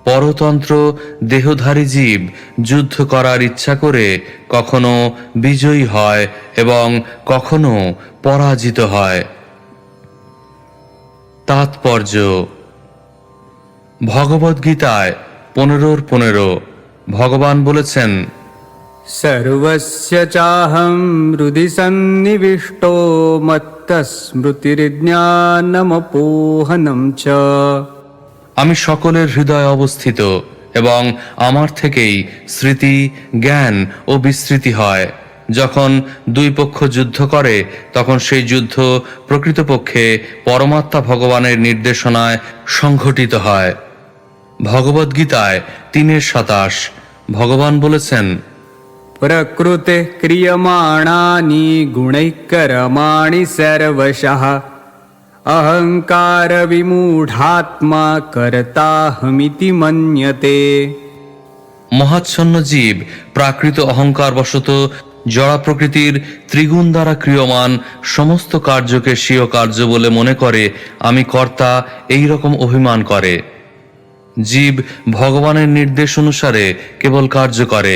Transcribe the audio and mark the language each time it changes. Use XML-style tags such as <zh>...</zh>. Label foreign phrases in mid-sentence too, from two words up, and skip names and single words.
<bn>পরতন্ত্র দেহধারী জীব যুদ্ধ করার ইচ্ছা করে কখনো বিজয়ী হয় এবং কখনো পরাজিত হয়। তাৎপর্য: ভগবদ্গীতায় 15:15 ভগবান বলেছেন,</bn> <sa>सर्वस्य चाहं हृदि सन्निविष्टो मत्तस्मृतिर्ज्ञानमपोहनं च।</sa> <bn>আমি সকলের হৃদয়ে অবস্থিত এবং আমার থেকেই স্মৃতি, জ্ঞান ও বিস্মৃতি হয়। যখন দুই পক্ষ যুদ্ধ করে তখন সেই যুদ্ধ প্রকৃতপক্ষে পরমাত্মা ভগবানের নির্দেশনায় সংঘটিত হয়। ভগবদ্গীতায় 3:27 ভগবান বলেছেন,</bn> <sa>प्रकृते क्रियमाणानि गुणैः कर्माणि सर्वशः अहंकार विमूढात्मा कर्ताहमिति मन्यते।</sa> <bn>মহাচ্ছন্ন জীব প্রাকৃত অহংকার বশত জড়া প্রকৃতির ত্রিগুণ দ্বারা ক্রিয়মান সমস্ত কার্যকে স্বীয় কার্য বলে মনে করে আমি কর্তা, এই রকম অভিমান করে। জীব ভগবানের নির্দেশ অনুসারে কেবল কার্য করে।</bn>